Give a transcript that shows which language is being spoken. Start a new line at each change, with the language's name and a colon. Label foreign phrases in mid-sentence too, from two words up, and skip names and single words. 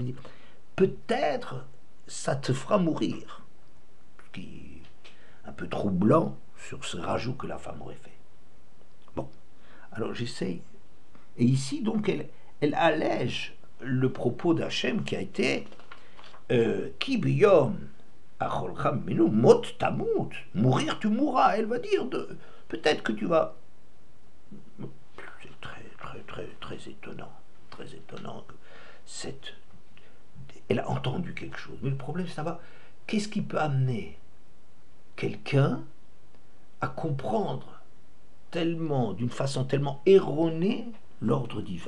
French: Mais peut-être ça te fera mourir. Ce qui est un peu troublant sur ce rajout que la femme aurait fait. Bon. Alors j'essaye. Et ici, donc, elle allège le propos d'Hachem qui a été
Hebrew: כי ביום אכלך ממנו מות תמות.
French: Mourir, tu mourras. Elle va dire peut-être que tu vas. C'est très étonnant. Très étonnant que cette. Elle a entendu quelque chose. Mais le problème, ça va. Qu'est-ce qui peut amener quelqu'un à comprendre tellement, d'une façon tellement erronée, l'ordre divin?